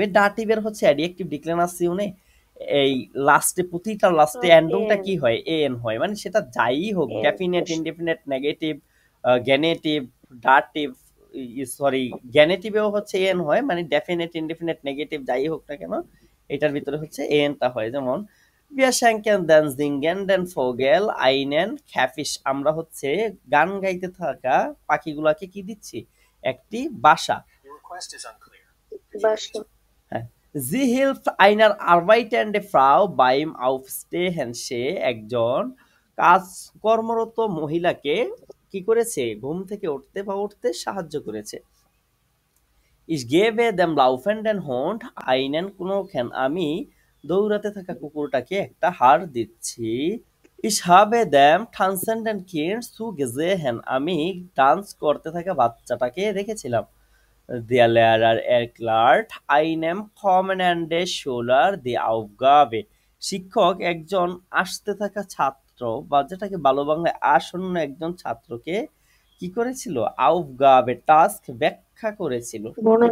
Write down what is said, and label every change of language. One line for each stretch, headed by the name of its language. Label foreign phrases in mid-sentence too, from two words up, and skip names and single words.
Bangla: ডাটিভের হচ্ছে
English: adjective declension
Bangla: এই লাস্টে, প্রতিটা লাস্টে এন্ডংটা এন কি হয়, এন হয়, মানে সেটা যাই হোক, এন
English: definite, indefinite, negative,
Bangla: গেনেটিভ, ডাটিভ, সরি, গ্যানেটিভেও হচ্ছে এন হয়, মানে
English: definite, indefinite, negative
Bangla: যাই হোক না কেন এটার ভিতরে হচ্ছে এনটা হয়।
German: যেমন wir schenken den singenden Vogel einen Käfig,
Bangla: আমরা হচ্ছে গান গাইতে থাকা পাখিগুলাকে কি দিচ্ছি, একটি বাসা। বাসা।
German: হ্যাঁ। Sie hilft einer arbeitende Frau beim Aufstehen,
Bangla: সে একজন কর্মরত মহিলাকে কি করেছে, ঘুম থেকে উঠতে বা উঠতে সাহায্য করেছে।
German: Ich gebe dem laufenden Hund einen Knochen,
Bangla: আমি দৌড়াতে থাকা কুকুরটাকে একটা হাড় দিচ্ছি।
German: Ich habe dem tanzenden Kind zugesehen,
Bangla: আমি ডান্স করতে থাকা বাচ্চাটাকে দেখেছিলাম।
German: Der Lehrer erklärt einem kommenden Schüler die Aufgabe,
Bangla: শিক্ষক একজন আসতে থাকা ছাত্র বা যেটাকে ভালো বাংলায় আসন্ন একজন ছাত্রকে কি করেছিল, আউফগাবে টাস্ক ব্যাখ্যা করেছিল, ঠিক